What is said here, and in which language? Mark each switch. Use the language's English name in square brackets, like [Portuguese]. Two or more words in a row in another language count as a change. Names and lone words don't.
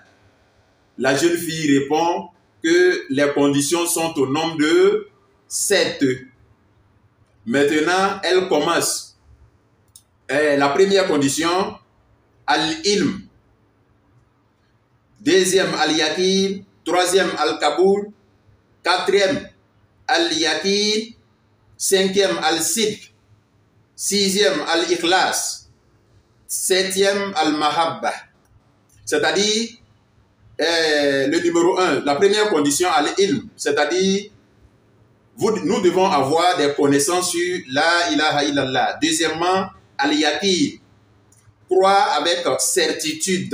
[French] La jeune fille répond que les conditions sont au nombre de 7. Maintenant, elle commence. La première condition, al-ilm. Deuxième, al-yaqin. Troisième, al-kaboul. 4e, al-yaqin. 5e, al-sidq. 6e, al-ikhlas. 7e, al-mahabba. C'est-à-dire, le numéro 1, la première condition, al-ilm. C'est-à-dire, nous devons avoir des connaissances sur [Arabic] لا إله إلا الله. [French] Deuxièmement, al-yaqin. Croire avec certitude.